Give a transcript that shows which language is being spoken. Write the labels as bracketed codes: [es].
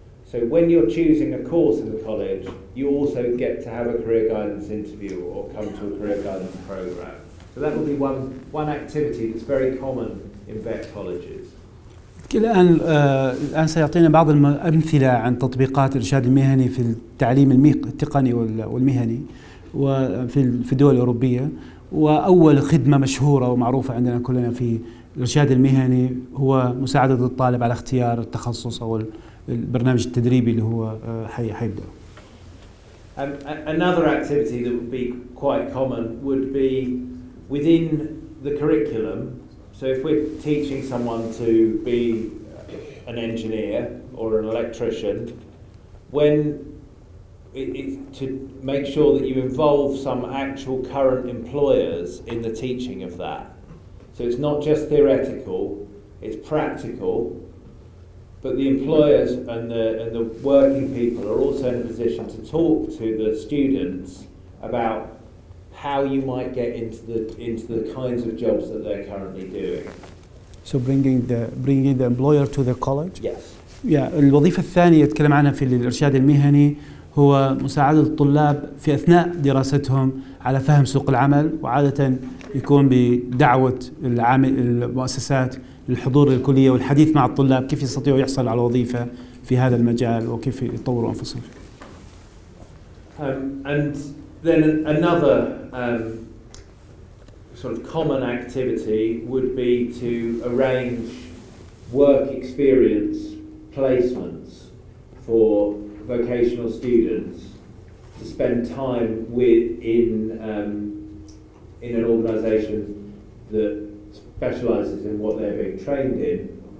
[en] So when you're choosing a course in the college, you also get to have a career guidance interview or come to a career guidance program. So that will be one activity that's very common in vet colleges. [ar] الآن سيعطينا بعض الأمثلة عن تطبيقات الإرشاد المهني في التعليم التقني والمهني وفي الدول الأوروبية. وأول خدمة مشهورة ومعروفة عندنا كلنا في الإرشاد المهني هو مساعدة الطالب على اختيار التخصص أو البرنامج التدريبي اللي هو حيبدأ. [en] Another activity that would be quite common would be within the curriculum. So if we're teaching someone to be an engineer or an electrician, to make sure that you involve some actual current employers in the teaching of that. So it's not just theoretical, it's practical, but the employers and the working people are also in a position to talk to the students about how you might get into the kinds of jobs that they're currently doing. So bringing the employer to the college? Yes. [ar] الوظيفة الثانية يتكلم عنها في الإرشاد المهني هو مساعدة الطلاب في أثناء دراستهم على فهم سوق العمل، وعادة يكون بدعوة المؤسسات للحضور للكلية والحديث مع الطلاب كيف يستطيعوا يحصلوا على وظيفة في هذا المجال وكيف يطوروا أنفسهم. [en] And then another sort of common activity would be to arrange work experience placements for vocational students to spend time in an organisation that specialises in what they're being trained in.